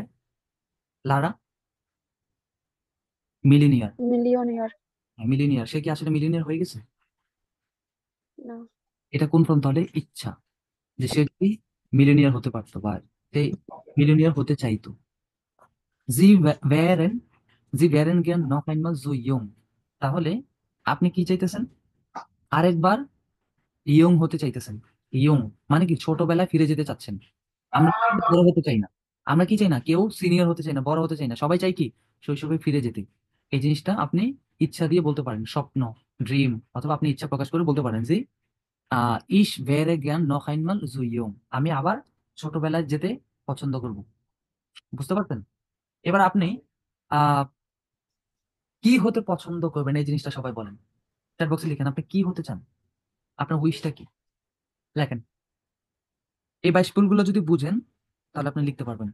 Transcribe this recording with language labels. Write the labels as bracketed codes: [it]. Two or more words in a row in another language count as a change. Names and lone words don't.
[bn] লারা মিলিনিয়ার। millionaire মিলিনিয়ার, সে কি আসলে মিলিনিয়ার হয়ে গেছে? না এটা কোন ফর্ম তাহলে? ইচ্ছা, যে সে যদি মিলিনিয়ার হতে পারতো বা সে মিলিনিয়ার হতে চাইতো। [de] Sie wären, Sie wären gern noch einmal so jung, [bn] তাহলে আপনি কি চাইতেছেন? আরেকবার ইয়ং হতে চাইতেছেন। ইয়ং মানে কি? ছোটবেলায় ফিরে যেতে চাচ্ছেন। আমরা কিন্তু বড় হতে চাই না। আমরা কি চাই না? কেউ সিনিয়র হতে চাই না, বড় হতে চাই না, সবাই চাই কি? শৈশবে ফিরে যেতে। এই জিনিসটা আপনি ইচ্ছা দিয়ে বলতে পারেন, স্বপ্ন, ড্রিম, অথবা আপনি ইচ্ছা প্রকাশ করে বলতে পারেন যে [de] Ich wäre gern noch einmal so jung, [bn] আমি আবার ছোটবেলায় যেতে পছন্দ করব। বুঝতে পারছেন? এবার আপনি আহ কি হতে পছন্দ করবেন, এই জিনিসটা সবাই বলেন। চ্যাট বক্সে লিখেন আপনি কি হতে চান, আপনার উইশটা কি, লেখেন। এই বাইশগুলো যদি বুঝেন তাহলে আপনি লিখতে পারবেন।